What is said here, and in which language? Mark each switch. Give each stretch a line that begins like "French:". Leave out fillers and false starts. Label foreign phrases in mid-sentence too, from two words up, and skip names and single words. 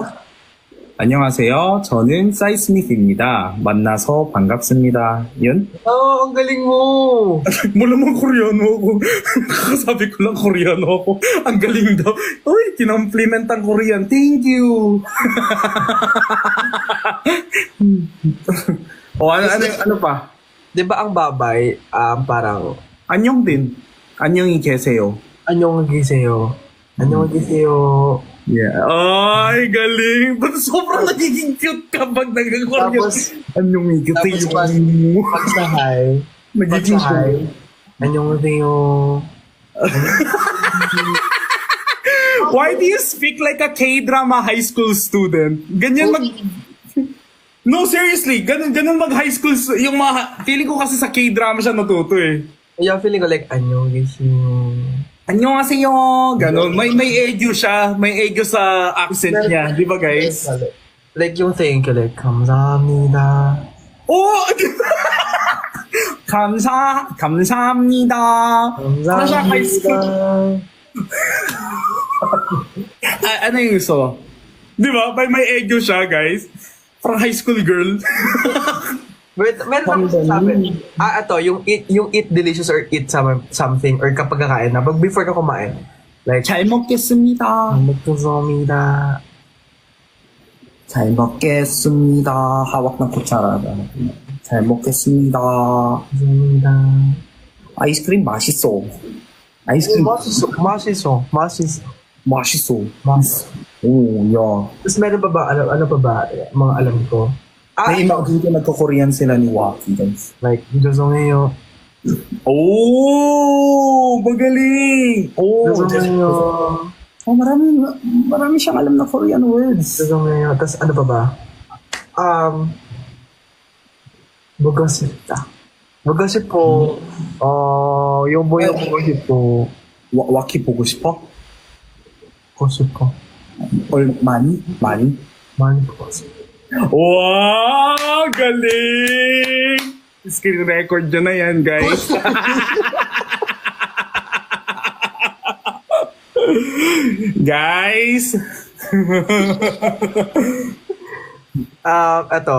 Korean: 안녕하세요. 저는 사이스미스입니다. 만나서 반갑습니다.
Filipino: Yun? Oh, ang galing mo! Wala mong Koreano ako. Kakasabi ko lang Koreano ako. Ang galing daw. Uy, kinomplement ang Korean.
English: Thank you.
Filipino: ano pa? Di ba ang babay, parang,
Korean: Anyong din. Anyong 계세요. 안녕하세요.
English: Yeah.
Filipino: Ay, galing. Ba't sobrang nagiging cute kapag nag-Korean? Tapos,
Korean: Anyong 계세요.
Filipino: pagsahay, Nagiging pagsahay,
Korean: 안녕하세요.
English: Why do you speak like a K-drama high school student?
Filipino: Ganyan mag...
English: No, seriously.
Filipino: Ganun mag-high school... Yung mga... Feeling ko kasi sa K-drama siya natuto eh. Yeah, feeling ko like,
Korean: 안녕하세요. Annyeonghaseyo.
Filipino: Ganun. May edu siya. May edu sa accent niya. Di ba, guys? Like yung
English: thank you,
Filipino: like,
Korean: 감사합니다. Oh! 감사합니다.
Filipino: Ano siya, high school? Ano yung gusto? Di ba? May edu siya, guys. Parang high school girl. Wait, meron ako sabi. Ito, yung
English: eat delicious or eat something
Filipino: or kapag kakain na, pag before ka kumain, like,
Korean: 잘 먹겠습니다. 감사합니다. 잘 먹겠습니다. hawak ng kutsara. 잘 먹겠습니다. 감사합니다. 아이스크림 맛있어. 아이스크림 맛있어. 오, 야.
Filipino: Tapos meron pa ba, ano pa ba, mga alam ko? Na-imagine ko nagko-Korean sila ni Waki, guys.
Korean: Like, 죄송해요.
Filipino: Oh, magaling.
Korean: 죄송해요.
Filipino: Marami siyang alam na
English: Korean words.
Filipino: 죄송해요. Tapos ano pa ba?
Korean: 보고 싶다.
Filipino: yung boy
Korean: Waki 보고 싶어? 보고 싶어. Or 많이? 많이 보고 싶어.
Filipino: Wow! Galing!
English: Screen record
Filipino: nyo na yan, guys. Guys! Eto.